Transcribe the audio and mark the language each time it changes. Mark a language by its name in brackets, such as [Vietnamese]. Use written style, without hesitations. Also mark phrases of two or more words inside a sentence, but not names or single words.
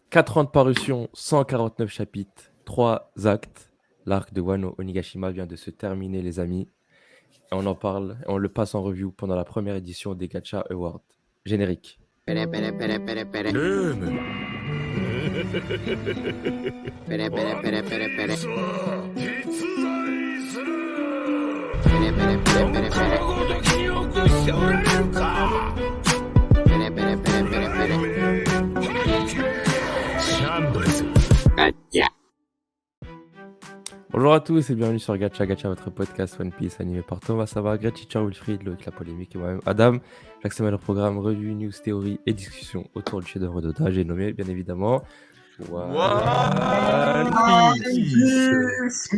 [French] 4 ans de parution, 149 chapitres, 3 actes. L'arc de Wano Onigashima vient de se terminer, les amis. Et on en parle et on le passe en review pendant la première édition des Gacha Awards. Générique. ペレペレペレペレペレ [Japanese] ルームペレペレペレペレペレさあ実在するペレペレペレペレペレごと記憶しておられるかペレペレペレペレペレシャンブルズガチャ [French] Bonjour à tous et bienvenue sur Gacha Gacha, votre podcast One Piece animé par Thomas Sava, Gratitude, Wilfried, Loïc La Polémique et moi-même Adam. Chaque semaine, le programme revue, news, théorie et discussion autour du chef-d'œuvre d'Oda. J'ai nommé bien évidemment One Piece.